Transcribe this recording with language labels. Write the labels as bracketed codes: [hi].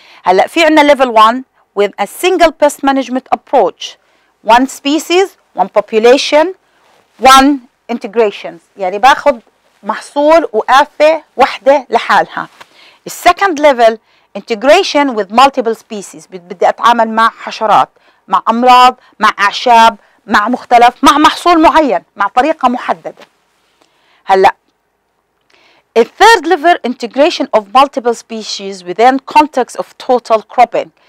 [ar] هلا في عندنا [en] level 1 with a single pest management approach, one species, one population, one integrations، [ar] يعني باخذ محصول وآفة وحده لحالها. السكند ليفل [en] integration with multiple species، [ar] بدي اتعامل مع حشرات، مع امراض، مع اعشاب، مع مختلف، مع محصول معين، مع طريقه محدده. هلا الثيرد ليفل [en] integration of multiple species within context of total cropping.